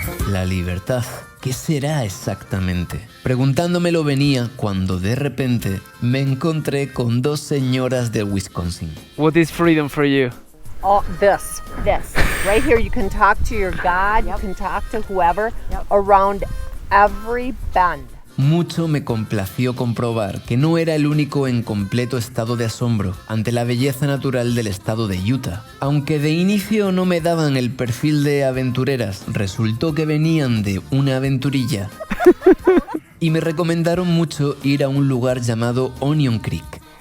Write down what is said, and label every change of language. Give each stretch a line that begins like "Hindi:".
Spanish: La libertad, ¿qué será exactamente? Preguntándomelo venía cuando de repente me encontré con dos señoras de Wisconsin.
English: What is freedom for you? Oh, this. Right here, you can talk to your God, you can talk to whoever around every bend.
Spanish: Mucho me complació comprobar que no era el único en completo estado de asombro ante la belleza natural del estado de Utah. Aunque de inicio no me daban el perfil de aventureras, resultó que venían de una aventurilla y me recomendaron mucho ir a un lugar llamado Onion Creek.